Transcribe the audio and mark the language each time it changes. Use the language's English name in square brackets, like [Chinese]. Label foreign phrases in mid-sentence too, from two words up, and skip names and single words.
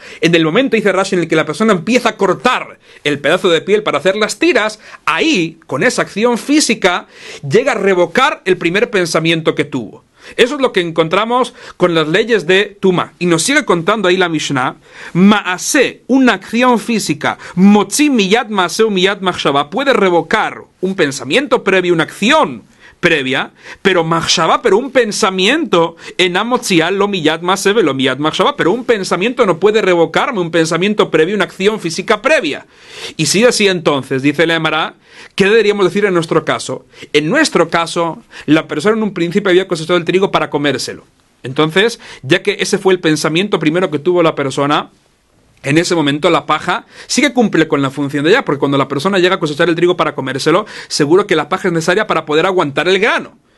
[Spanish] En el momento, dice Rashi, en el que la persona empieza a cortar el pedazo de piel para hacer las tiras, ahí, con esa acción física, llega a revocar el primer pensamiento que tuvo. Eso es lo que encontramos con las leyes de Tumá. Y nos sigue contando ahí la Mishnah, Maaseh, una acción física, [Hebrew] מוציא מיד מעשה מיד מחשבה, [Spanish] puede revocar un pensamiento previo, una acción previa, pero machshava, pero un pensamiento, [Hebrew] אין מוציאה לא מיד מעשה לא מיד מחשבה, [Spanish] pero un pensamiento no puede revocarme un pensamiento previo, una acción física previa. Y si así entonces, dice la Emara, ¿qué deberíamos decir en nuestro caso? En nuestro caso, la persona en un principio había cosechado el trigo para comérselo. Entonces, ya que ese fue el pensamiento primero que tuvo la persona, en ese momento la paja sí que cumple con la función de ella, porque cuando la persona llega a cosechar el trigo para comérselo, seguro que la paja es necesaria para poder aguantar el grano.